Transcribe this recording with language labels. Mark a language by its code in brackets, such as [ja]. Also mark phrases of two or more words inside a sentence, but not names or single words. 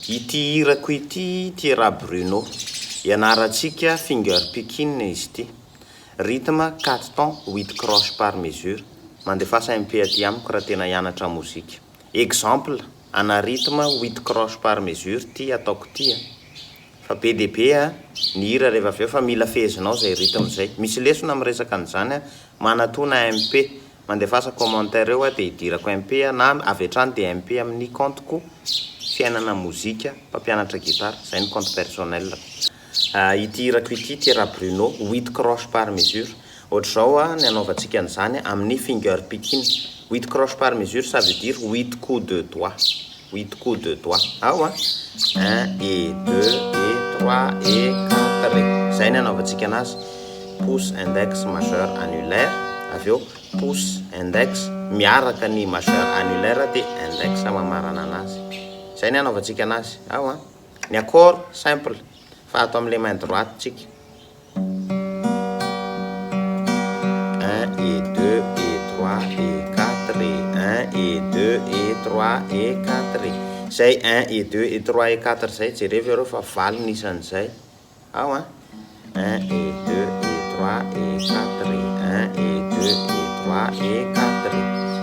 [mg] Ity hirako ity Tira Bruno. Ianarantsika [en] finger picking [mg] izy ity. [fr] Rythme 4 temps 8 croches par mesure. [mg] Mandefasa MP aty amiko raha tena hianatra mozika. Exemple, ana [fr] rythme 8 croches par mesure [mg] ty ataoko ty. Fa be dia be ny hira rehefa avy eo fa mila fezinao zay rythme zay. Misy lesona miresaka an'izany manatona MP. Mandefasa commentaire eo dia idirako MP na avy hatrany dia MP amin'ny compteko fiainana mozika, mpampianatra gitara, zay ny [fr] compte personnel. [mg] Ity hirako ity Tira Bruno [fr] 8 croches par mesure. [mg] Ohatr'izao ny anaovantsika an'izany amin'ny [en] finger picking. [fr] 8 croches par mesure, ça veut dire 8 coups de doigt. 8 coups de doigt. Ao 1 et 2 et 3 et 4 et. [mg] Zay ny anaovantsika anazy. [fr] Pouce, index, majeur, annulaire. [mg] Avy eo [fr] pouce, index, [mg] miaraka ny [fr] majeur annulaire [mg] dia index mamarana anazy. Zay ny anaovantsika anazy. Ao ny [fr] accord simple. [mg] Fa atao amin'ilay [fr] main droite [mg] tsika. [fr] 1 et 2 et 3 et 4 et 1 et 2 et 3 et 4 et. [mg] Zay [fr] 1 et 2 et 3 et 4 [mg] zay jerevy areo fa valo ny isan'izay. [fr] Ao 1 et 2 et 3 et 4 et 1 et 2 et 3 et 4 et.